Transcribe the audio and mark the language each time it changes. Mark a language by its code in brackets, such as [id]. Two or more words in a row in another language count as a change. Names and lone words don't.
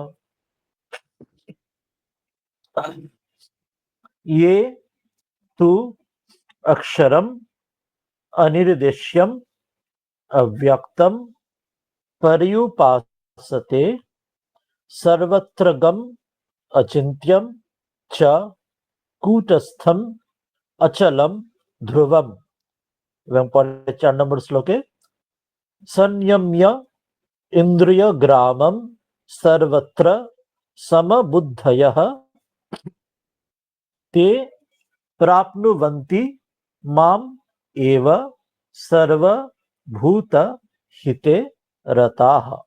[sa] ये तु अक्षरम् अनिर्देश्यम् अव्यक्तम पर्युपासते सर्वत्र गम अचिन्त्यम च कूटस्थम अचलम ध्रुवम। [bn] এবং পরে 4 নম্বর শ্লোকে [sa] संयम्य ইন্দ্রিয় গ্রামম সর্বত্র সমবুদ্ধয়ঃ তে প্রাপ্নুবন্তি মাম এব সর্বভূত হিতে রতাঃ।